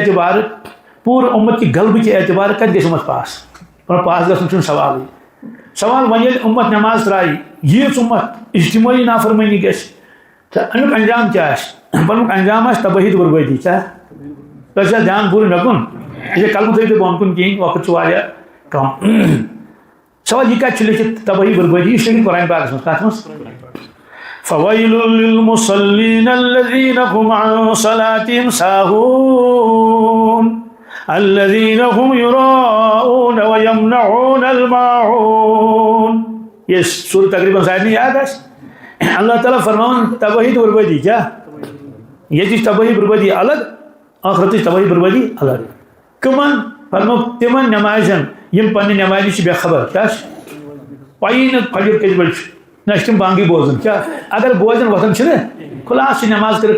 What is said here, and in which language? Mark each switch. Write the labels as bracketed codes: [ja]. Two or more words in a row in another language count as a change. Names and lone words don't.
[ks] اعتبارٕ پوٗرٕ اُمت کہِ غلبہٕ کہِ اعتبارٕ کتہِ گژھِ اُمت پاس پاس گژھُن چھُنہٕ سوالٕے سوال وۄنۍ ییٚلہِ اُمت نٮ۪ماز ترٛایہِ ییٖژ اُمت اجتمٲعی نافرمٲنی گژھِ تہٕ امیُک انجام کیٛاہ آسہِ پنُن انجام آسہِ تبٲہی تہٕ بربٲدی کیٛاہ تۄہہِ چھا دھیان پوٗرٕ مےٚ کُن یہِ چھا کلمہٕ تھٲیِو تُہۍ بۄن کُن کِہیٖنۍ وقت چھُ واریاہ کم سوال یہِ کتہِ چھُ لیکھِتھ تبٲہی بربٲدی یہِ چھُ لیکھِتھ قرآن پاکس منٛز کتھ منٛز [ar] فویل للمصلین الذین هم عن صلاتهم ساہون الذین هم یراؤون ویمنعون الماعون [ks] یہ سورہ تقریباً سارنٕے یاد آسہِ اللہ تعالیٰ فرماوان تباہی تہٕ بربٲدی کیٛاہ ییٚتِچ تباہی بربٲدی الگ ٲخرتٕچ تباہی بربٲدی الگ کٕمن فرمووُکھ تِمن نٮ۪مازٮ۪ن یِم پننہِ نٮ۪مازِ چھِ بے خبر کیٛاہ چھِ پَیی نہٕ فجر کٔژِ بجہِ چھُ نہ چھِ تِم بانگٕے بوزان کیٛاہ اگر بوزن وۄتھان چھِنہٕ خلاص چھِ نٮ۪ماز کٔرِتھ